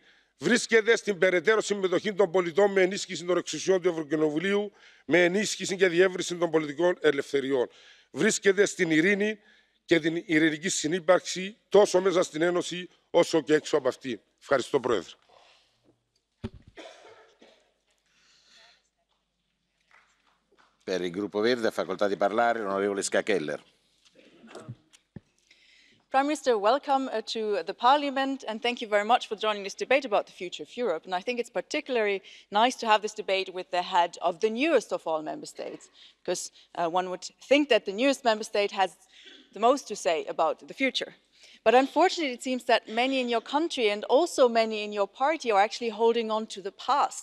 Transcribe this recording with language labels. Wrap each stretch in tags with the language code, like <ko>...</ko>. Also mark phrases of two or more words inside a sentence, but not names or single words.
<el>Βρίσκεται στην περαιτέρω συμμετοχή των πολιτών με ενίσχυση των εξουσιών του Ευρωκοινοβουλίου, με ενίσχυση και διεύρυνση των πολιτικών ελευθεριών. Βρίσκεται στην ειρήνη και την ειρηνική συνύπαρξη τόσο μέσα στην Ένωση όσο και έξω από αυτή. Ευχαριστώ, Πρόεδρε.</el> <it>Per il gruppo Verde ha facoltà di parlare l'onorevole Ska Keller.</it> <en>Prime Minister, welcome to the Parliament, and thank you very much for joining this debate about the future of Europe. And I think it's particularly nice to have this debate with the head of the newest of all member states, because one would think that the newest member state has the most to say about the future. But unfortunately, it seems that many in your country and also many in your party are actually holding on to the past.</en>